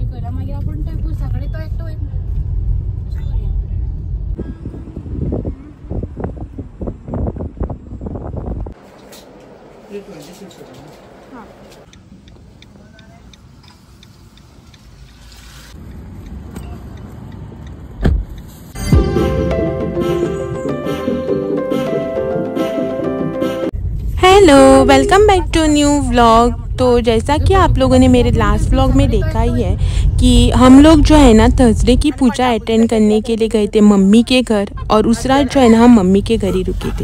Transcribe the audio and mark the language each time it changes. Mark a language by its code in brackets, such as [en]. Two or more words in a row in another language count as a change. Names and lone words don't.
[kok] मागीर आपण टेम्पो सकाळी तो एकटो वयता हां [en] Hello, welcome back to new vlog. [hi] तो जैसा कि आप लोगों ने मेरे [en] last vlog [hi] में देखा ही है कि हम लोग जो है ना थर्सडे की पूजा अटेंड करने के लिए गए थे मम्मी के घर, और उस रात जो है ना हम मम्मी के घर ही रुके थे।